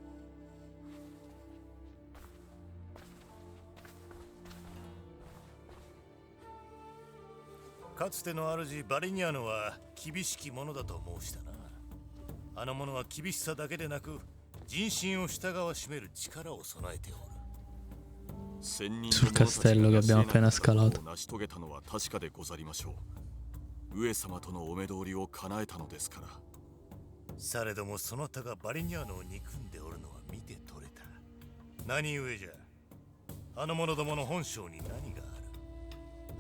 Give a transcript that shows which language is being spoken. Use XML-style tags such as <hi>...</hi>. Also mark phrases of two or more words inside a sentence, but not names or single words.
<ja>かつての主バリニャーノは厳しき者だと申したな。あの者は厳しさだけでなく人心を従わしめる力を備えておる。</ja> <it>Sul castello che abbiamo appena scalato.</it> <ja>成し遂げたのは確かでござりましょう。上様とのお目通りを叶えたのですから。されどもそなたがバリニャーノを憎んでおるのは見て取れた。何故じゃ。あの者どもの本性に何がある。</ja>